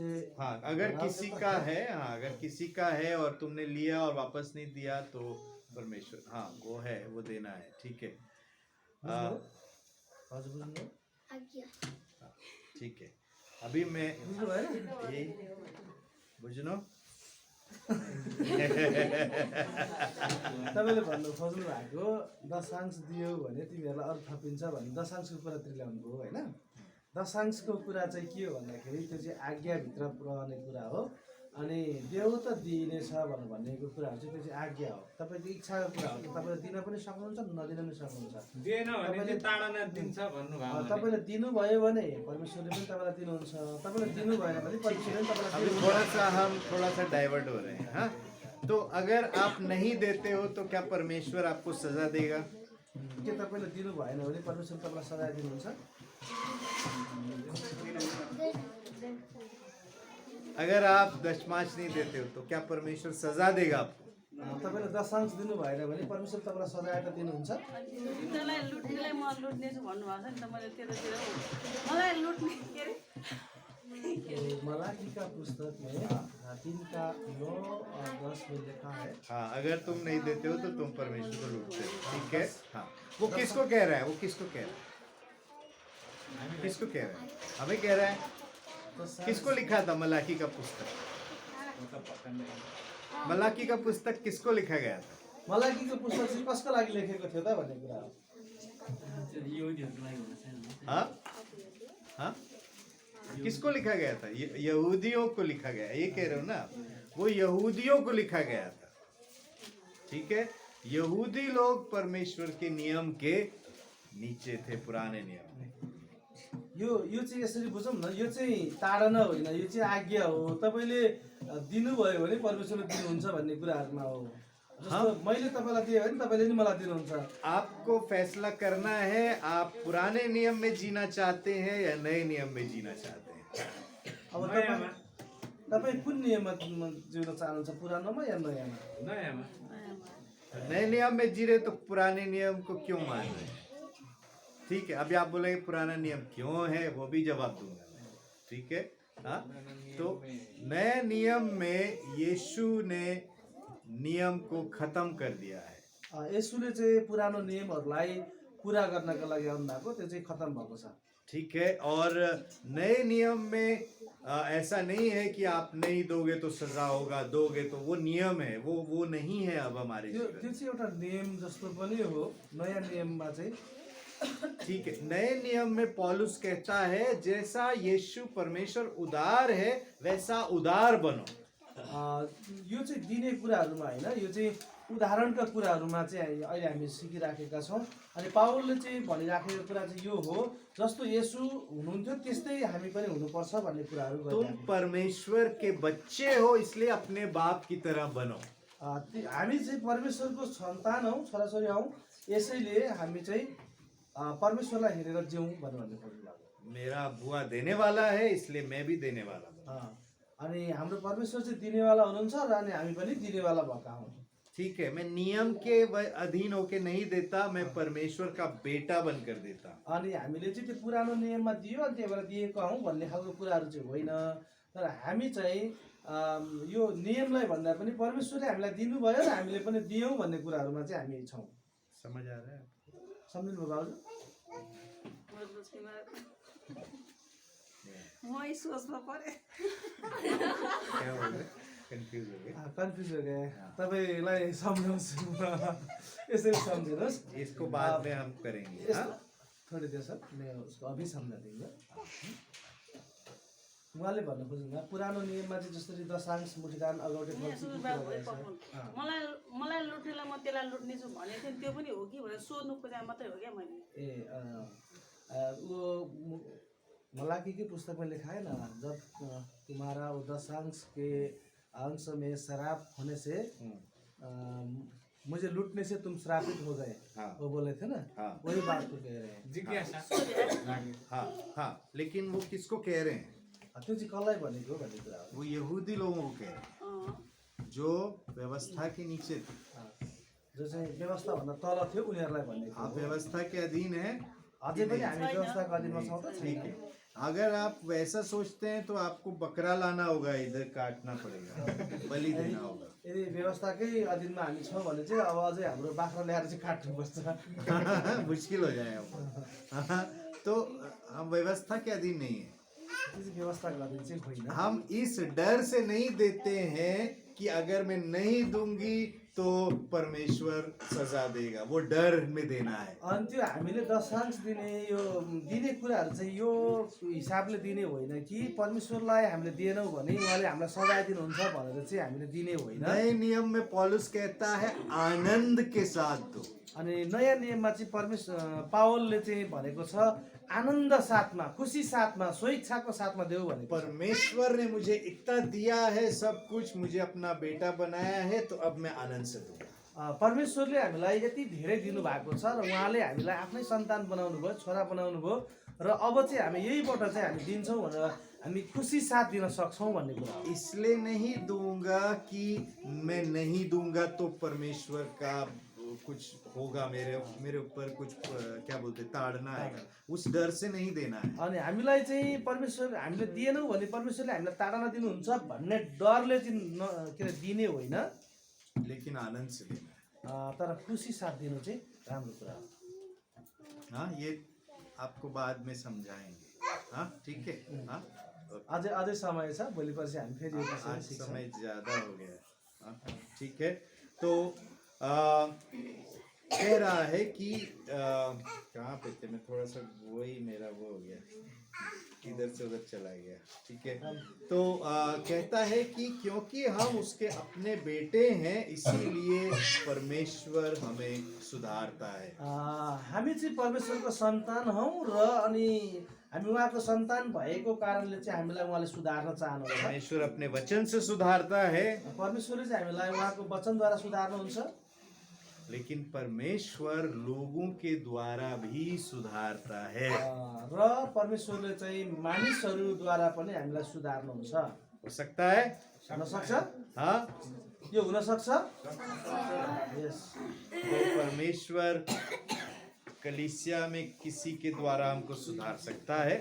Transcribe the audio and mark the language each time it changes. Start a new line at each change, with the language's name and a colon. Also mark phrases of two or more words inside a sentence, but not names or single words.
Hindi: हाँ, अगर किसी का है, हाँ, अगर किसी का है और तुमने लिया और वापस नहीं दिया तो परमेश्वर, हाँ, वो है, वो देना है। ठीक है, ठीक है। अभी मैं ये बुझ्नु
Nepali: तपाईँले भन्नु खोज्नु भएको दशांश दियो भने तिमीहरूलाई अरू थपिन्छ भन्ने दशांशको कुरातिर ल्याउनुभयो होइन। दशांशको कुरा चाहिँ के हो भन्दाखेरि त्यो चाहिँ आज्ञाभित्र रहने कुरा हो। अनि देऊ त दिइनेछ भन्नेको कुराहरू चाहिँ त्यो चाहिँ आज्ञा हो, तपाईँको इच्छाको कुरा हो। तपाईँले दिन पनि सक्नुहुन्छ, नदिन पनि सक्नुहुन्छ। तपाईँले दिनुभयो भने परमेश्वरले पनि तपाईँलाई दिनुहुन्छ, तपाईँले दिनु भएन भने परमेश्वरले पनि तपाईँलाई दिनुहुन्छ।
Hindi: थोड़ा सा डाइवर्ट हो रहे हैं। हाँ, तो अगर आप नहीं देते हो तो क्या परमेश्वर आपको सजा देगा?
Nepali: के तपाईँले दिनु भएन भने परमेश्वर तपाईँलाई सजाय दिनुहुन्छ?
Hindi: अगर आप दशमांश नहीं देते हो तो क्या परमेश्वर सजा देगा आपको?
Nepali: तपाईँले दशांश दिनु भएन भने परमेश्वर तपाईँलाई सजाय त दिनुहुन्छ? त्यसलाई लुट्नेलाई म लुट्नेछु भन्नुभएको छ नि त। मैले त्यतातिर मलाई लुट्ने के अरे
Hindi: मलाकी का पुस्तक में 3:9-10 में लिखा है। हाँ, अगर तुम नहीं देते हो तो तुम परमेश्वर को लूटते हो। ठीक है, हाँ। वो किसको कह रहा है? वो किसको कह रहा है? किसको कह रहा है? हमें कह रहा है। किसको लिखा था मलाकी का पुस्तक? मलाकी का पुस्तक किसको लिखा गया था?
Nepali: मलाकीको पुस्तक चाहिँ कसको लागि लेखेको थियो त भन्ने कुरा हो।
Hindi: हाँ, हाँ, किसको लिखा गया था? यहूदियों को लिखा गया। ये कह रहे हो ना, वो यहूदियों को लिखा गया था। ठीक है, यहूदी लोग परमेश्वर के नियम के नीचे थे, पुराने नियम में।
Nepali: यो चाहिँ यसरी बुझौँ न, यो चाहिँ ताडना होइन, यो चाहिँ आज्ञा हो। तपाईँले दिनुभयो भने परमेश्वरले दिनुहुन्छ भन्ने कुराहरूमा हो। जस्तो मैले तपाईँलाई दिएँ भने तपाईँले नि मलाई दिनुहुन्छ।
Hindi: आपको फैसला करना है, आप पुराने नियम में जीना चाहते हैं या नए नियम में जीना चाहते हैं।
Nepali: अब तपाईँ कुन नियममा जिउन चाहनुहुन्छ, पुरानोमा या नयाँमा?
Hindi: नए नियम में जी रहे तो पुराने नियम को क्यों मान रहे हैं? ठीक है, अभी आप बोलेंगे पुराना नियम क्यों है, वो भी जवाब दूंगा मैं। ठीक है, हाँ, तो नए नियम में यीशु ने नियम को खत्म कर दिया है।
Nepali: यसुले चाहिँ पुरानो नियमहरूलाई पुरा गर्नका लागि आउनुभएको, त्यो चाहिँ खत्म भएको छ।
Hindi: ठीक है। और नए नियम में ऐसा नहीं है कि आप नहीं दोगे तो सजा होगा, दोगे तो, वो नियम है, वो नहीं है अब हमारे
Nepali: त्यो जीवन त्यो चाहिँ एउटा नियम जस्तो पनि हो। नयाँ नियममा चाहिँ
Hindi: में। ठीक है, नए नियम में पौलुस कहता है जैसा यीशु परमेश्वर उदार है वैसा उदार बनो।
Nepali: यो चाहिँ दिने कुराहरूमा होइन, यो चाहिँ उदाहरणका कुराहरूमा चाहिँ अहिले हामी सिकिराखेका छौँ। अनि पावलले चाहिँ भनिराखेको कुरा चाहिँ यो हो, जस्तो येशू हुनुहुन्थ्यो त्यस्तै हामी पनि हुनुपर्छ भन्ने कुराहरू
Hindi: तुम
Nepali: गरिराखेको।
Hindi: परमेश्वर के बच्चे हो इसलिए अपने बाप की तरह बनो।
Nepali: हामी चाहिँ परमेश्वरको सन्तान हौँ, छोराछोरी हौँ, यसैले हामी चाहिँ परमेश्वरलाई हेरेर जिउँ भन्ने खोज्नु लाग्यो।
Hindi: मेरा बुआ देने वाला है इसलिए मैं भी देने वाला हूँ।
Nepali: अनि हाम्रो परमेश्वर चाहिँ दिनेवाला हुनुहुन्छ र अनि हामी पनि दिनेवाला भएका हौँ।
Hindi: ठीक है, मैं नियम के अधीन होके नहीं देता, मैं परमेश्वर का बेटा बनकर देता।
Nepali: अनि हामीले चाहिँ त्यो पुरानो नियममा दियो अनि त्यही भएर दिएको हौँ भन्ने खालको कुराहरू चाहिँ होइन। तर हामी चाहिँ यो नियमलाई भन्दा पनि परमेश्वरले हामीलाई दिनुभयो र हामीले पनि दियौँ भन्ने कुराहरूमा चाहिँ हामी छौँ।
Hindi: समझ आ रहा है?
Nepali: सम्झिनु भयो भाउजू? म यही सोचमा परेँ।
Hindi: क्या हो गया? कंफ्यूज हो गए? कन्फ्युज हो गए।
Nepali: तपाईँलाई सम्झाउँछु म, यसरी सम्झिनुहोस्।
Hindi: इसको बाद में हम करेंगे। हाँ? थोड़ी देर सर मैं उसको अभी समझा दूंगा।
Nepali: उहाँले भन्न खोज्नुभयो पुरानो नियममा चाहिँ जसरी दशांश मुठीदान अगौटे मलाई लुट्नेलाई म त्यसलाई लुट्नेछु भनेको थिएँ, त्यो पनि हो कि भनेर सोध्नु खोजेको मात्रै हो क्या मैले।
Hindi: वो मलाकी की पुस्तक में लिखा है ना, जब तुम्हारा वो दशांश के अंश में शराब होने से मुझे लूटने से तुम श्रापित हो गए। हाँ। वो बोले थे ना। हाँ। वही बात को कह रहे हैं। जिज्ञासा। हाँ हाँ, लेकिन वो किसको कह रहे हैं?
Nepali: त्यो चाहिँ कसलाई भनेको भन्ने कुरा हो।
Hindi: वो यहूदी लोगों को कह रहे हैं जो व्यवस्था के नीचे थे।
Nepali: जो चाहिँ व्यवस्था भन्दा तल थियो उनीहरूलाई भन्ने
Hindi: आप व्यवस्था के अधीन है।
Nepali: अझै पनि हामी व्यवस्थाको अधीनमा छौँ त।
Hindi: ठीक है, अगर आप वैसा सोचते हैं तो आपको बकरा लाना होगा, इधर काटना पड़ेगा, बलि देना होगा।
Nepali: यदि व्यवस्थाकै अधीनमा हामी छौँ भने चाहिँ अब अझै हाम्रो बाख्रा ल्याएर चाहिँ काट्नुपर्छ।
Hindi: मुश्किल हो जाएगा। तो हम व्यवस्था के अधीन नहीं है।
Nepali: व्यवस्थाको अधीन चाहिँ होइन।
Hindi: हम इस डर से नहीं देते हैं कि अगर मैं नहीं दूंगी तो परमेश्वर सजा देगा, वो डर में देना है।
Nepali: अनि त्यो हामीले दशांश दिने यो दिने कुराहरू चाहिँ यो हिसाबले दिने होइन कि परमेश्वरलाई हामीले दिएनौँ भने उहाँले हामीलाई सजाय दिनुहुन्छ भनेर चाहिँ हामीले दिने होइन।
Hindi: नए नियम में पौलुस कहता है आनंद के साथ दो।
Nepali: अनि नयाँ नियममा चाहिँ पावलले चाहिँ भनेको छ आनन्द साथमा, खुसी साथमा, स्वेच्छाको साथमा देऊ भनेको।
Hindi: परमेश्वर ने मुझे इतना दिया है, सब कुछ मुझे अपना बेटा बनाया है, तो अब मैं आनंद से दूंगा।
Nepali: परमेश्वरले हामीलाई यति धेरै दिनुभएको छ र उहाँले हामीलाई आफ्नै सन्तान बनाउनु भयो, छोरा बनाउनु भयो र अब चाहिँ हामी यहीबाट चाहिँ हामी दिन्छौँ भनेर हामी खुसी साथ दिन सक्छौँ भन्ने कुरा हो।
Hindi: इसलिए नहीं दूंगा कि मैं नहीं दूंगा तो परमेश्वर का कुछ होगा, मेरे ऊपर कुछ क्या बोलते ताड़ना आएगा, उस डर से नहीं देना है।
Nepali: अनि हामीलाई चाहिँ परमेश्वर हामीले दिएनौँ भने परमेश्वरले हामीलाई ताडना दिनुहुन्छ भन्ने डरले चाहिँ के अरे दिने होइन,
Hindi: लेकिन आनंद से देना है।
Nepali: तर खुसी साथ दिनु चाहिँ राम्रो कुरा हो।
Hindi: हाँ, ये आपको बाद में समझाएंगे। हाँ ठीक है। हाँ,
Nepali: अझै समय छ, भोलि पर्सि हामी फेरि
Hindi: आज समय ज्यादा हो गया। हाँ, ठीक है। तो कह रहा है कि कहाँ पे थे, मैं थोड़ा सा वही मेरा वो हो गया, इधर से उधर चला गया। ठीक है। तो कहता है कि क्योंकि हम उसके अपने बेटे हैं इसीलिए परमेश्वर हमें सुधारता है।
Nepali: हामी चाहिँ परमेश्वरको सन्तान हौँ र अनि हामी उहाँको सन्तान भएको कारणले चाहिँ हामीलाई उहाँले सुधार्न चाहनुहुन्छ।
Hindi: परमेश्वर अपने वचन से सुधारता है,
Nepali: परमेश्वरले चाहिँ हामीलाई उहाँको वचनद्वारा सुधार्नुहुन्छ।
Hindi: लेकिन परमेश्वर लोगों के द्वारा भी सुधारता है।
Nepali: र परमेश्वरले चाहिँ मानिसहरूद्वारा पनि हामीलाई सुधार्नुहुन्छ।
Hindi: हो सकता है?
Nepali: हुन सक्छ?
Hindi: हाँ,
Nepali: यो हुन सक्छ? यस।
Hindi: तो परमेश्वर कलीसिया में किसी के द्वारा हमको सुधार सकता है।